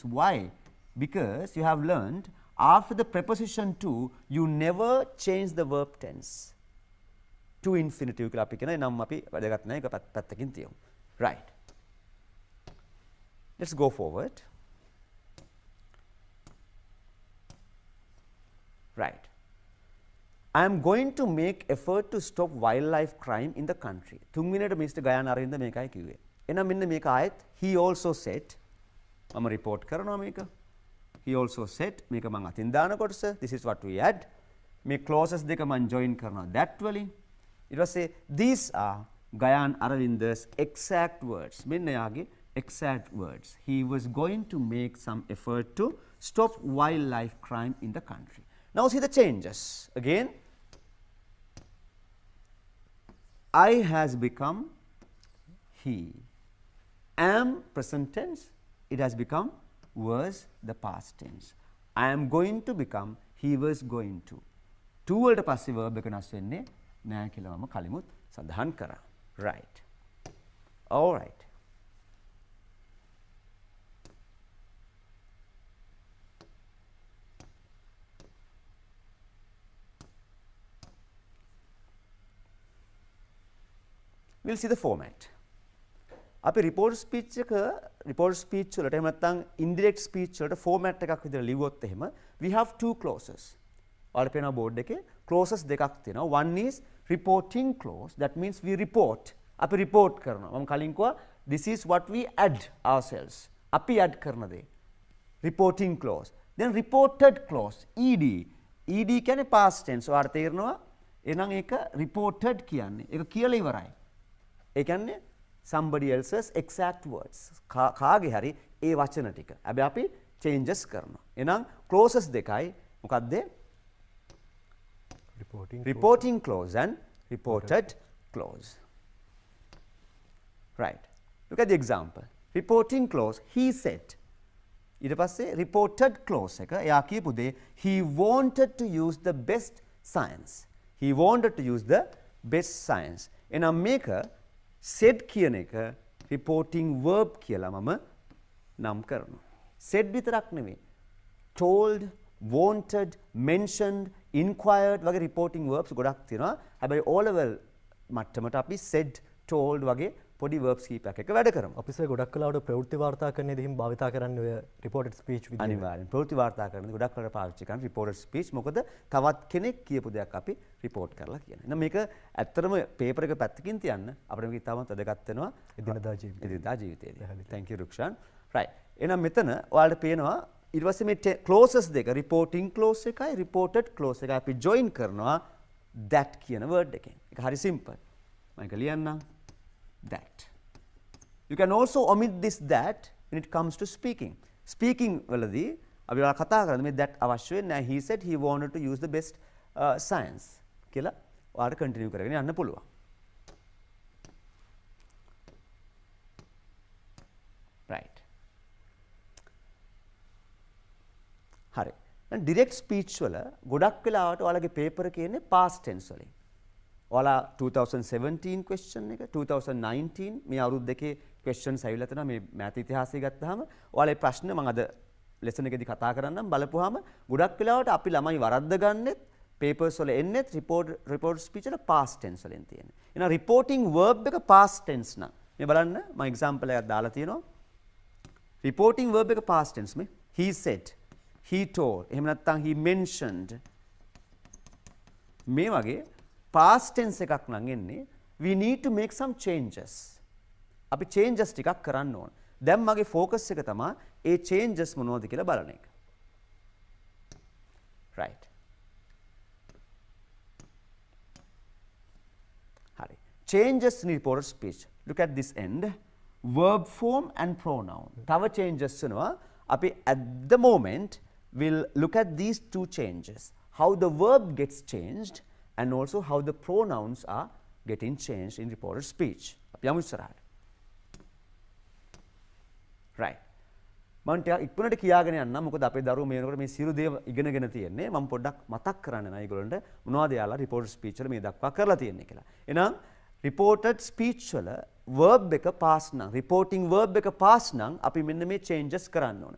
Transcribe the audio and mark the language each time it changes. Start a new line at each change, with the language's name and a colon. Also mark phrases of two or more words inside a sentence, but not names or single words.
English: Why? Because you have learned after the preposition to, you never change the verb tense. To infinitive
Sinhala: කියලා අපි කියන නම් අපි වැඩගත් නැහැ ඒක පැත්තකින් තියමු.
English: Right. Let's go forward. Right. I am going to make effort to stop wildlife crime in the country.
Sinhala: තුන්වෙනියට මිස්ටර් ගයාන් අරවින්ද මේකයි කිව්වේ. එහෙනම් මෙන්න මේක ආයෙත්
English: he also said
Sinhala: මම report කරනවා මේක.
English: He also said
Sinhala: මේක මම අතින් දාන කොටස.
English: This is what we add.
Sinhala: මේ clauses දෙක මම join කරනවා that වලින්. ඊට පස්සේ
English: these are ගයාන් අරවින්ද's exact words.
Sinhala: මෙන්න යාගේ
English: exact words. He was going to make some effort to stop wildlife crime in the country. Now see the changes. Again, I has become he. Am present tense, it has become was the past tense. I am going to become he was going to.
Sinhala: To වලට පස්සේ verb එක වෙනස් වෙන්නේ නෑ කියලා මම කලිමුත් සඳහන් කරා.
English: right. all right. we'll see the format.
Sinhala: අපි
English: report speech
Sinhala: වලට එහෙම නැත්නම්
English: indirect speech
Sinhala: වලට format එකක් විදිහට ලිව්වොත් එහෙම
English: we have two clauses.
Sinhala: ඔයාලට පේනවා board එකේ clauses දෙකක් තියෙනවා.
English: one is reporting clause, that means we report.
Sinhala: අපි report කරනවා. මම කලින් කිව්වා
English: this is what we add ourselves.
Sinhala: අපි add කරන දේ.
English: reporting clause. then reported clause, ed.
Sinhala: ed කියන්නේ
English: past tense.
Sinhala: ඔයාලට තේරෙනවා එහෙනම් ඒක reported කියන්නේ. ඒක කියලා ඉවරයි. ඒ කියන්නේ
English: somebody else's exact words.
Sinhala: කාගේ හරි ඒ වචන ටික. හැබැයි අපි changes කරනවා. එහෙනම් clauses දෙකයි. මොකක්ද?
English: reporting clause and reported clause. right. look at the example. reporting clause, he said.
Sinhala: ඊට පස්සේ
English: reported clause
Sinhala: එක එයා කියපු දේ
English: he wanted to use the best science. he wanted to use the best science.
Sinhala: එහෙනම් මේක said කියන එක
English: reporting verb
Sinhala: කියලා මම නම් කරනවා. said විතරක් නෙවෙයි.
English: told, wanted, mentioned, inquired
Sinhala: වගේ
English: reporting verbs
Sinhala: ගොඩක් තියෙනවා. හැබැයි O level මට්ටමට අපි
English: said, told
Sinhala: වගේ පොඩි verbs කීපයක් එක වැඩ කරමු. අපි සර් ගොඩක් කලාවට ප්‍රවෘත්ති වාර්තා කරන්නේදී හිම භාවිතා කරන්නේ ඔය
English: reported speech
Sinhala: විදිහට. අනිවාර්යෙන් ප්‍රවෘත්ති වාර්තා කරනදී ගොඩක් කලාවට පාවිච්චි කරන
English: reported speech.
Sinhala: මොකද තවත් කෙනෙක් කියපු දෙයක් අපි report කරලා කියන. එහෙනම් මේක ඇත්තටම paper එක පැත්තකින් තියන්න අපිට මේක ඉතාමත් වැදගත් වෙනවා එදිනදා ජීවිතේ. එදිනදා ජීවිතේදී.
English: thank you
Sinhala: රුක්ෂාන්. right. එහෙනම් මෙතන ඔයාලට පේනවා ඊට පස්සේ මේ clauses දෙක
English: reporting clause
Sinhala: එකයි
English: reported clause
Sinhala: එකයි අපි join කරනවා that කියන word එකෙන්. ඒක හරි simple. මම ඒක ලියන්නම්.
English: that. You can also omit this that when it comes to speaking.
Sinhala: Speaking වලදී අපි ඔයාලා කතා කරන්නේ මේ that අවශ්‍ය වෙන්නේ නැහැ.
English: He said he wanted to use the best science
Sinhala: කියලා ඔයාලට continue කරගෙන යන්න පුළුවන්.
English: right.
Sinhala: හරි. දැන්
English: direct speech
Sinhala: වල ගොඩක් වෙලාවට ඔයාලගේ paper එකේ ඉන්නේ
English: past tense
Sinhala: වලින්. ඔයාලා 2017 question එක 2019 මේ අවුරුදු දෙකේ questions ඇවිල්ලා තියෙනවා මේ මෑත ඉතිහාසය ගත්තාම ඔයාලා මේ ප්‍රශ්න මම අද lesson එකේදී කතා කරන්නම් බලපුවාම ගොඩක් වෙලාවට අපි ළමයි වරද්ද ගන්නෙත් papers වල එන්නෙත්
English: report speech
Sinhala: වල
English: past tense
Sinhala: වලින් තියෙන්නේ. එහෙනම්
English: reporting verb
Sinhala: එක
English: past tense
Sinhala: නම් මේ බලන්න මම example එකක් දාලා තියෙනවා.
English: reporting verb එක past tense මේ he said, he told,
Sinhala: එහෙම නැත්නම්
English: he mentioned
Sinhala: මේ වගේ
English: past tense
Sinhala: එකක් නම් එන්නේ
English: we need to make some changes.
Sinhala: අපි changes ටිකක් කරන්න ඕන. දැන් මගේ focus එක තමයි ඒ changes මොනවද කියලා බලන එක.
English: right. හරි. changes in reported speech. look at this end. verb form and pronoun.
Sinhala: තව changes වෙනවා.
English: අපි at the moment will look at these two changes. how the verb gets changed and also how the pronouns are getting changed in reported speech.
Sinhala: අපි යමු ඉස්සරහට. right. මම ටිකක් ඉක්මනට කියාගෙන යන්නම් මොකද අපේ දරුවෝ මේ වෙනකොට මේ සියලු දේ ඉගෙනගෙන තියෙන්නේ. මම පොඩ්ඩක් මතක් කරන්න නෑ ඒගොල්ලන්ට මොනවද යාලා
English: reported speech
Sinhala: වල මේ දක්වා කරලා තියෙන්නේ කියලා. එහෙනම්
English: reported speech
Sinhala: වල verb එක past නම්
English: reporting verb
Sinhala: එක past නම් අපි මෙන්න මේ changes කරන්න ඕන.